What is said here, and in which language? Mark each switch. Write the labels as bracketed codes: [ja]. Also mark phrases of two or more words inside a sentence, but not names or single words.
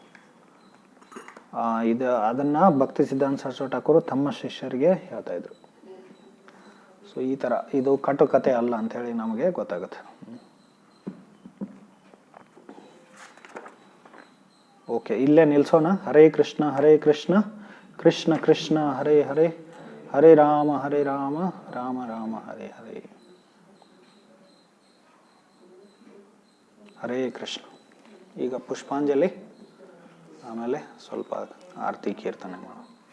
[kn] ಅದನ್ನ ಭಕ್ತಿ ಸಿದ್ಧಾಂತ ಸರಸ್ವತಿ ಠಾಕೂರ್ ತಮ್ಮ ಶಿಷ್ಯರಿಗೆ ಹೇಳ್ತಾ ಇದ್ರು. ಸೊ ಈ ಥರ ಇದು ಕಟುಕತೆ ಅಲ್ಲ ಅಂಥೇಳಿ ನಮಗೆ ಗೊತ್ತಾಗುತ್ತೆ. ಓಕೆ, ಇಲ್ಲೇ ನಿಲ್ಸೋಣ. ಹರೇ ಕೃಷ್ಣ ಕೃಷ್ಣ ಕೃಷ್ಣ ಹರೇ ಹರೇ, ಹರೇ ರಾಮ ರಾಮ ರಾಮ ಹರೇ ಹರೇ. ಹರೇ ಕೃಷ್ಣ. ಈಗ ಪುಷ್ಪಾಂಜಲಿ, ಆಮೇಲೆ ಸ್ವಲ್ಪ ಆರತಿ ಕೀರ್ತನೆ ಮಾಡೋಣ.